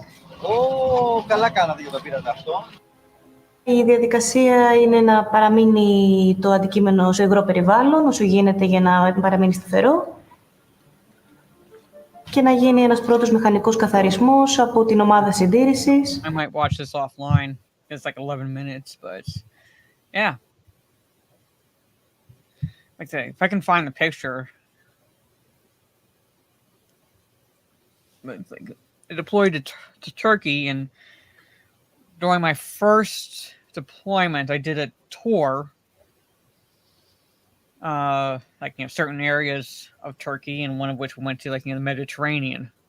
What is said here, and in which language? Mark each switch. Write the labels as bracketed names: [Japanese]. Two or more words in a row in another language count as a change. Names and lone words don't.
[Greek] Καλά κάνατε για το πήρατε αυτό. Η διαδικασία είναι να παραμείνει το αντικείμενο σε υγρό περιβάλλον, όσο γίνεται για να παραμείνει σταθερό. Και να γίνει ένας πρώτος μηχανικός καθαρισμός από την ομάδα συντήρησης. [English] I might watch this offline. It's like 11 minutes, but yeah. Like I say, if I can find the picture. But it's like I deployed to Turkey, and during my first deployment, I did a tour, like certain areas of Turkey, and one of which we went to, like the Mediterranean.